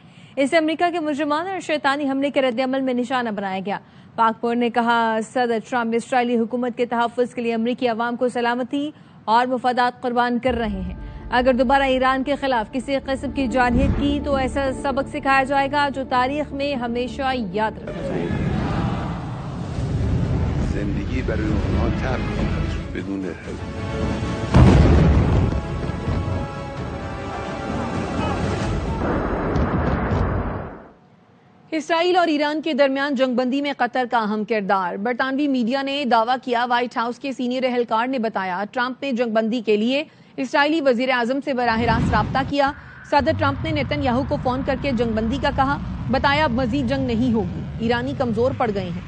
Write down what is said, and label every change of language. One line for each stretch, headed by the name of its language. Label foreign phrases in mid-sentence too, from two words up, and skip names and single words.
Urdu: اسے امریکہ کے مجرمانہ اور شیطانی حملے کے رد عمل میں نشانہ بنایا گیا۔ پاکپور نے کہا، صدر ٹرمپ اسرائیلی حکومت کے تحفظ کے لیے امریکی عوام کو سلامتی اور مفادات قربان کر رہے ہیں۔ اگر دوبارہ ایران کے خلاف کسی قسم کی جارحیت کی تو ایسا سبق سکھایا جائے گا جو تاریخ میں ہمیشہ یاد رکھا جائے گا۔
Persian: زندگی برای اونها تلخ خواهد بدون
Urdu: اسرائیل اور ایران کے درمیان جنگ بندی میں قطر کا اہم کردار۔ برطانوی میڈیا نے دعویٰ کیا، وائٹ ہاؤس کے سینئر اہلکار نے بتایا ٹرمپ نے جنگ بندی کے لیے اسرائیلی وزیر اعظم سے براہ راست رابطہ کیا۔ صدر ٹرمپ نے نیتن یاہو کو فون کر کے جنگ بندی کا کہا، بتایا اب مزید جنگ نہیں ہوگی، ایرانی کمزور پڑ گئے ہیں۔